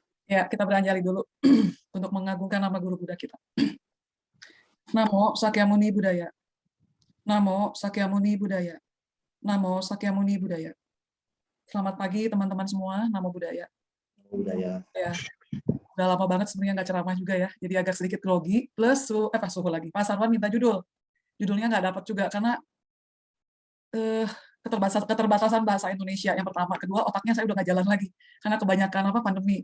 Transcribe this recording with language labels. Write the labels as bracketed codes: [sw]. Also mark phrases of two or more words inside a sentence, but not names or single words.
[id] Ya, kita beranjali dulu untuk mengagungkan nama guru Buddha kita. [pi] Namo Sakyamuni Buddhaya. Namo Sakyamuni Buddhaya. Namo Sakyamuni Buddhaya. [id] Selamat pagi teman-teman semua, [pi] Namo Buddhaya. Budaya. [id] Ya, udah lama banget sebenarnya nggak ceramah juga ya, jadi agak sedikit grogi. Plus suhu lagi. Pak Sarwan minta judulnya nggak dapat juga karena keterbatasan bahasa Indonesia yang pertama, kedua otaknya saya udah nggak jalan lagi karena kebanyakan pandemi.